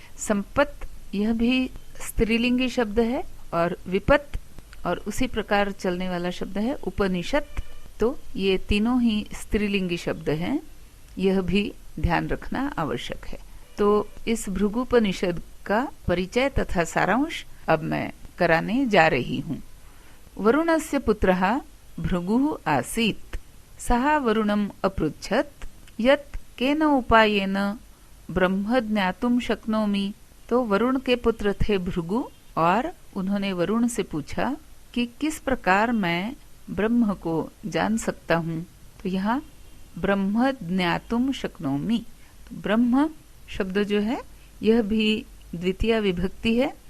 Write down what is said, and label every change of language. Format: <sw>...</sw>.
<hi>संपत्त यह भी स्त्रीलिंगी शब्द है और विपत्त और उसी प्रकार चलने वाला शब्द है उपनिषद। तो ये तीनों ही स्त्रीलिंगी शब्द हैं, यह भी ध्यान रखना आवश्यक है। तो इस भृगुपनिषद का परिचय तथा सारांश अब मैं कराने जा रही हूँ।</hi> <sa>वरुणस्य पुत्रः भृगुः आसीत्। सः वरुणम् अपृच्छत् यत् केन उपायेन ब्रह्म ज्ञातुं शक्नोमि।</sa> <hi>तो वरुण के पुत्र थे भृगु और उन्होंने वरुण से पूछा कि किस प्रकार मैं ब्रह्म को जान सकता हूँ। तो यहाँ</hi> <sa>ब्रह्म ज्ञातुम शक्नोमि,</sa> <hi>तो ब्रह्म शब्द जो है यह भी द्वितीय विभक्ति है।</hi>